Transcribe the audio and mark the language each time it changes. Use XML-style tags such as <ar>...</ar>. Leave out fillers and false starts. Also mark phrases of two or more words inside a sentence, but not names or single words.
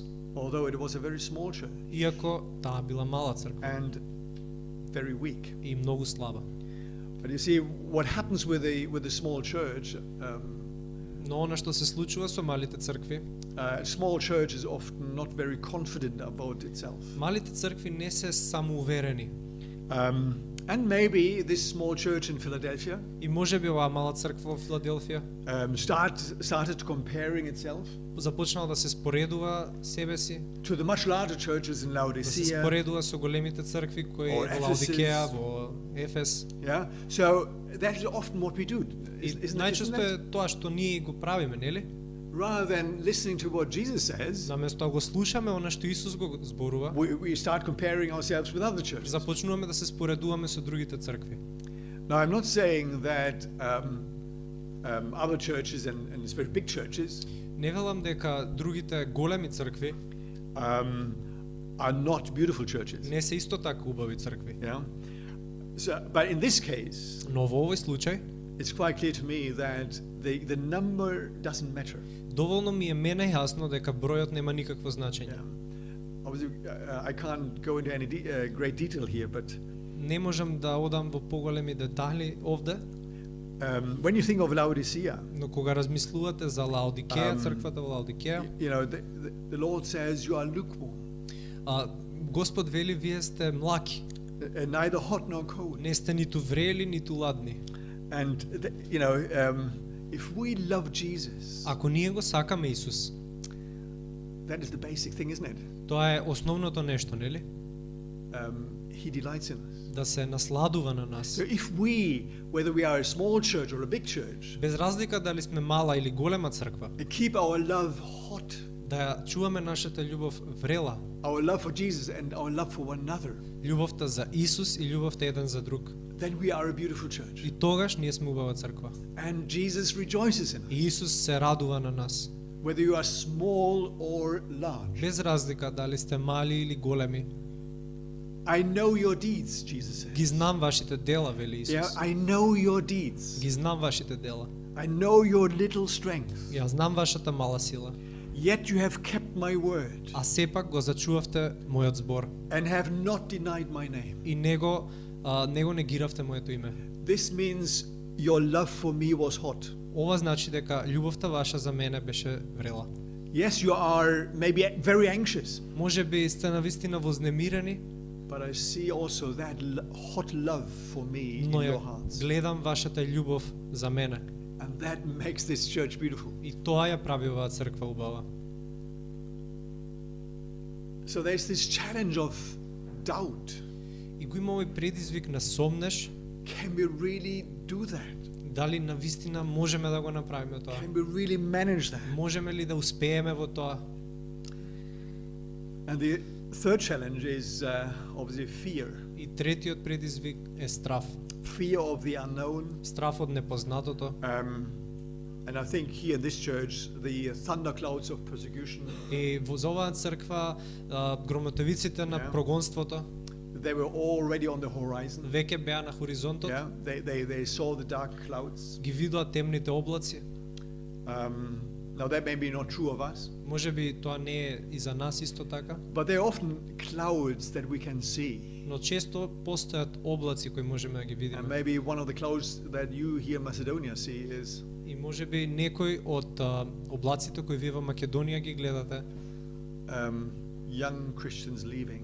<en>although it was a very small church</en> <mk>иако таа била мала црква</mk> <en>and very weak.</en> <mk>и многу слаба.</mk> <en>But you see, what happens with the small church,</en> <mk>Но она што се случува со малите цркви,</mk> <en>small church is often not very confident about itself.</en> <mk>малите цркви не се самоуверени.</mk> <en>And maybe this small church in Philadelphia</en> <mk>И можеби оваа мала црква во Филаделфија</mk> <en>started comparing itself</en> <mk>започнала да се споредува себе си,</mk> <en>to the much larger churches in</en> <mk>да се</mk> <en>Laodicea.</en> <mk>споредува со големите цркви кои</mk> <en>Or</en> <mk>во Лаодикеја,</mk> <en>Ephesus.</en> <mk>во Ефес.</mk> <en>Yeah, so that is often what we do.</en> <mk>И најчесто е тоа што ние го правиме, нели?</mk> <en>Rather than listening to what Jesus says,</en> <mk>Наместо да го слушаме она што Исус го зборува,</mk> <en>we start comparing ourselves with other churches.</en> <mk>започнуваме да се споредуваме со другите цркви.</mk> <en>Now, I'm not saying that other churches and especially big churches</en> <mk>Не велам дека другите големи цркви</mk> <en>are not beautiful churches.</en> <mk>не се исто така убави цркви.</mk> <en>Yeah. So, but in this case,</en> <mk>Но во овој случај,</mk> <en>it's quite clear to me that the number doesn't matter.</en> <mk>доволно ми е мене јасно дека бројот нема никакво значење.</mk> <en>Yeah. Obviously, I can't go into any great detail here, but</en> <mk>не можам да одам во поголеми детали овде,</mk> <en>when you think of Laodicea,</en> <mk>но кога размислувате за Лаодикеја, црквата во Лаодикеја,</mk> <en>you know, the Lord says you are lukewarm,</en> <mk>Господ вели вие сте млаки,</mk> <en>neither hot nor cold.</en> <mk>не сте ниту врели, ниту ладни.</mk> <en>And you know, if we love Jesus,</en> <mk>Ако ние го сакаме Исус,</mk> <en>that is the basic thing, isn't it?</en> <mk>тоа е основното нешто, нели?</mk> <en>He delights in us.</en> <mk>Да се насладува на нас.</mk> <en>So if we, whether we are a small church or a big church,</en> <mk>Без разлика дали сме мала или голема црква,</mk> <en>keep our love hot,</en> <mk>да чуваме нашата љубов врела,</mk> <en>our love for Jesus and our love for one another,</en> <mk>љубовта за Исус и љубовта еден за друг.</mk> <en>then we are a beautiful church.</en> <mk>И тогаш ние сме убава црква.</mk> <en>And Jesus rejoices in us,</en> <mk>И Исус се радува на нас.</mk> <en>whether you are small or large.</en> <mk>Без разлика дали сте мали или големи.</mk> <en>I know your deeds, Jesus</en> <mk>Ги</mk> <en>says.</en> <mk>знам вашите дела, вели Исус.</mk> <en>Yeah, I know your deeds.</en> <mk>Ги знам вашите дела.</mk> <en>I know your little strength.</en> <mk>Ја знам вашата мала сила.</mk> <en>Yet you have kept my word</en> <mk>А сепак го зачувавте мојот збор</mk> <en>and have not denied my name.</en> <mk>и не го негиравте моето име.</mk> <en>This means your love for me was hot.</en> <mk>Ова значи дека љубовта ваша за мене беше врела.</mk> <en>Yes, you are maybe very anxious,</en> <mk>Може би сте навистина вознемирени,</mk> <en>but I see also that hot love for me in</en> <mk>но</mk> <en>your</en> <mk>ја</mk> <en>hearts.</en> <mk>гледам вашата љубов за мене.</mk> <en>And that makes this church beautiful.</en> <mk>И тоа ја прави оваа црква убава.</mk> <en>So there's this challenge of doubt.</en> <mk>И го има овој предизвик на сомнеш,</mk> <en>Can we really do that?</en> <mk>дали навистина можеме да го направиме тоа?</mk> <en>Can we really manage that?</en> <mk>Можеме ли да успееме во тоа?</mk> <en>And the third challenge is obviously fear.</en> <mk>И третиот предизвик е страв.</mk> <en>Fear of the unknown.</en> <mk>Страв од непознатото.</mk> <en>And I think here in this church, the thunderclouds of persecution,</en> <mk>И во оваа црква громотевиците на</mk> <en>Yeah.</en> <mk>прогонството</mk> <en>they were already on the horizon.</en> <mk>веќе беа на хоризонтот,</mk> <en>Yeah, they saw the dark clouds.</en> <mk>ги видоа темните облаци.</mk> <en>Now that may be not true of us,</en> <mk>Може би тоа не е и за нас исто така,</mk> <en>but there are often clouds that we can see.</en> <mk>но често постојат облаци кои можеме да ги</mk> <en>And</en> <mk>видиме.</mk> <en>maybe one of the clouds that you here in Macedonia see is</en> <mk>И може би некој од облаците кои вие во Македонија ги гледате</mk> <en>young Christians leaving.</en>